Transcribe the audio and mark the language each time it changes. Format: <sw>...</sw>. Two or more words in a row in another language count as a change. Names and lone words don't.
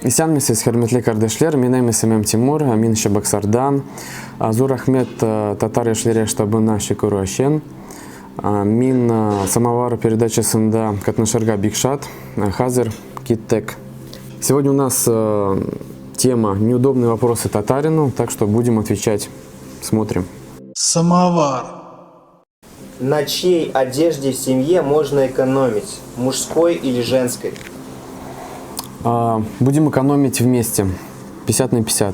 <tt>Исян мисез хөрмәтле кардәшләр, минем исемем Тимур, мин Чебоксардан. Зур рәхмәт татар яшьләре штабына шөкер өчен. Мин самовар передачасында катнашырга бик шат. Хәзер киттек.</tt> <ru>Сегодня у нас тема «Неудобные вопросы татарину», так что будем отвечать. Смотрим. Самовар. На чьей одежде в семье можно экономить? Мужской или женской? Будем экономить вместе, 50 на 50.</ru>